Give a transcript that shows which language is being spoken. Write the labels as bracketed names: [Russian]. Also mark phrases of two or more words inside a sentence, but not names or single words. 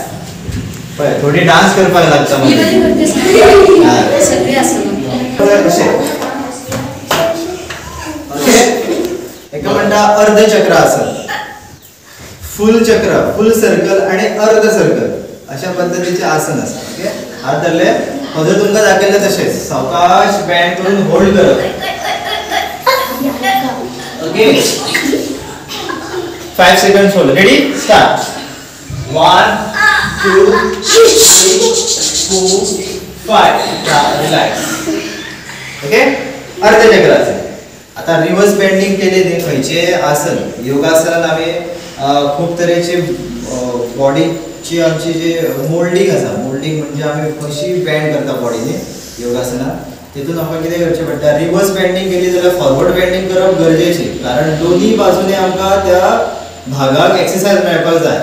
[Konkani] पळय थोडी डान्स करपाक लागता ओके. म्हणता अर्धचक्र आसन. फुल चक्र, [English] full circle [Konkani] आणि अर्ध सर्कल अशा पद्धतीचे आसन आसा. ओके, हात धरले मध्ये तुमका दाखवले तसेच सावकाश बँड करून होल्ड करप. [English] ओके, 5 seconds hold. Ready? Start. 1 2 3 4 5. Relax. [Konkani] ओके, अर्धचक्र आसन. आता [English] reverse bending [Konkani] केले ते खयचे आसन. योगासनात आम्ही खूप तरेचे बॉडीची आमची जे मोल्डिंग आसा. मोल्डिंग म्हणजे आम्ही कशी बेंड करता बॉडीने योगासनात. तितून आमकां कितें करचें पडटा, [English] reverse bending [Konkani] केली जाल्यार [English] forward bending [Konkani] करप गरजेची. कारण दोन्ही बाजूने आमकां त्या भागाक एक्सरसाइज मेळपाक जाय.